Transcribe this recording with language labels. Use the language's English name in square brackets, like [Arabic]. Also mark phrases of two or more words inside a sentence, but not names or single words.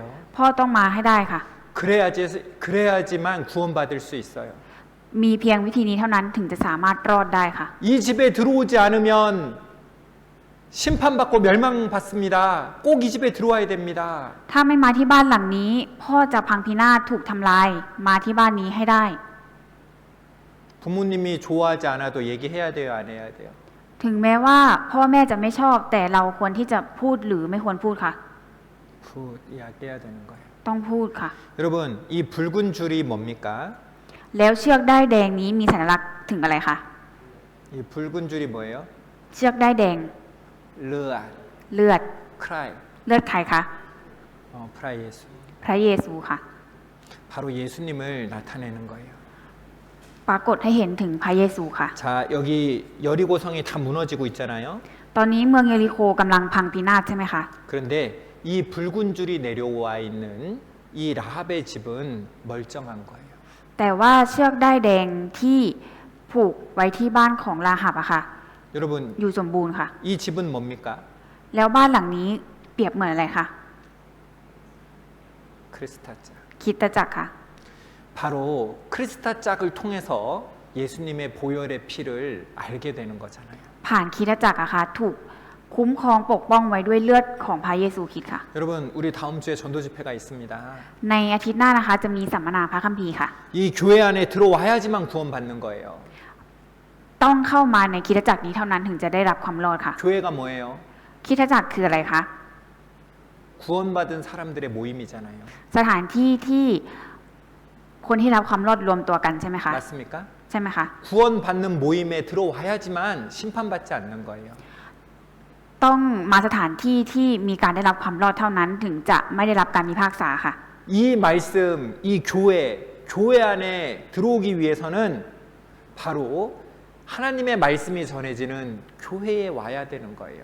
[Thai] พ่อต้องมาให้ได้ค่ะ [Korean] 그래야지만 구원받을 수 있어요. [Thai] มีเพียงวิธีนี้เท่านั้นถึงจะสามารถรอดได้ค่ะ [Korean] 이 집에 들어오지 않으면 심판받고 멸망받습니다. 꼭 이 집에 들어와야 됩니다. [Thai] ถ้าไม่มาที่บ้านหลังนี้ พ่อจะพังพินาศถูกทำลายมาที่บ้านนี้ให้ได้ [Korean] 부모님이 좋아하지 않아도 얘기해야 돼요, 안 해야 돼요? [Thai] ถึงแม้ว่าพ่อแม่จะไม่ชอบแต่เราควรที่จะพูดหรือไม่ควรพูดค่ะ [Korean] 이야기해야 되는 거예요. [Thai] ต้องพูดค่ะ [Korean] 여러분, 이 붉은 줄이 뭡니까? [Thai] แล้วเชือกด้ายแดงนี้มีสัญลักษณ์ถึงอะไรคะ [Korean] 이 붉은 줄이 뭐예요? [Thai] เชือกด้ายแดง 르아, เลือด 크라이, เลือดใครคะ พระเยซู. พระเยซูค่ะ [Korean] 바로 예수님을 나타내는 거예요. [Thai] ปรากฏให้เห็นถึงพระเยซูค่ะ [Korean] 자, 여기 여리고성이 다 무너지고 있잖아요. [Thai] ตอนนี้เมืองเยริโคกำลังพังพินาศใช่ไหมคะ [Korean] 그런데 이 붉은 줄이 내려와 있는 이 라합의 집은 멀쩡한 거예요. [Thai] แต่ว่าเชือกด้ายแดงที่ผูกไว้ที่บ้านของราหับอะค่ะ [Korean] 여러분, [Thai] อยู่สมบูรณ์ค่ะ [Korean] 이 집은 뭡니까? [Thai] แล้วบ้านหลังนี้เปรียบเหมือนอะไรคะ 크리스타짝. คริสตจักรค่ะ [Korean] 바로 크리스타짝을 통해서 예수님의 보혈의 피를 알게 되는 거잖아요. [Thai] ผ่านคริสตจักรอะค่ะถูกคุ้มครองปกป้องไว้ด้วยเลือดของพระเยซูคริสต์ค่ะ [Korean] 여러분, 우리 다음 주에 전도 집회가 있습니다. [Thai] ในอาทิตย์หน้านะคะจะมีสัมมนาพระคัมภีร์ค่ะ [Korean] 이 교회 안에 들어와야지만 구원받는 거예요. [Thai] ต้องเข้ามาในคริสตจักรนี้เท่านั้นถึงจะได้รับความรอดค่ะ [Korean] 교회가 뭐예요? [Thai] คริสตจักรคืออะไรคะ [Korean] 구원받은 사람들의 모임이잖아요. [Thai] สถานที่ที่คนที่รับความรอดรวมตัวกันใช่ไหมคะ [Korean] 맞습니까? [Thai] ใช่ไหมคะ [Korean] 구원받는 모임에 들어와야지만 심판받지 않는 거예요. [Thai] ต้องมาสถานที่ที่มีการได้รับความรอดเท่านั้นถึงจะไม่ได้รับการพิพากษาค่ะ [Korean] 이 말씀, 이 교회 안에 들어오기 위해서는 바로 하나님의 말씀이 전해지는 교회에 와야 되는 거예요.